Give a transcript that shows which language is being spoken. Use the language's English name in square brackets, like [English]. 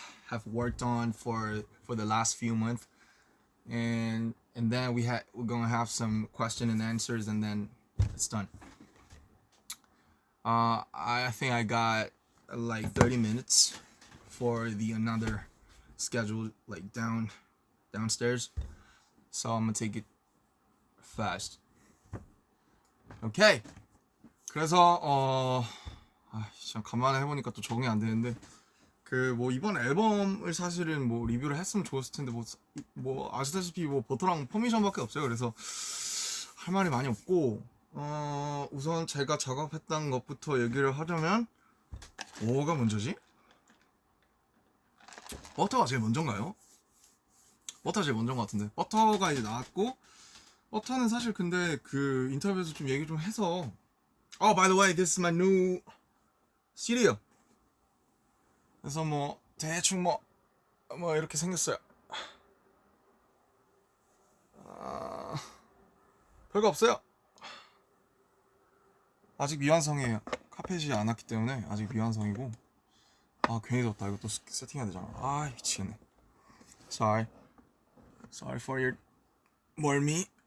[English] have worked on for the last few months, and then we're gonna have some question and answers, and then it's done. I think I got like 30 minutes for the another schedule like downstairs, so I'm gonna take it fast. Okay. [Korean] 그래서 참 간만에 해보니까 또 적응이 안 되는데 그 뭐 이번 앨범을 사실은 뭐 리뷰를 했으면 좋았을 텐데 뭐 아시다시피 뭐 버터랑 퍼미션밖에 없어요. 그래서 할 말이 많이 없고 우선 제가 작업했던 것부터 얘기를 하자면 뭐가 먼저지? 버터가 제일 먼저인가요? 버터가 제일 먼저인 것 같은데 버터가 이제 나왔고 버터는 사실 근데 그 인터뷰에서 좀 얘기 좀 해서 [English] by the way, this is my new cereal. [Korean] 그래서 뭐 대충 뭐 이렇게 생겼어요. 별거 없어요. 아직 미완성이에요. 카펫이 안 왔기 때문에 아직 미완성이고. 괜히 덥다. 이거 또 세팅해야 되잖아. 미치겠네. [English] Sorry for your 멀미.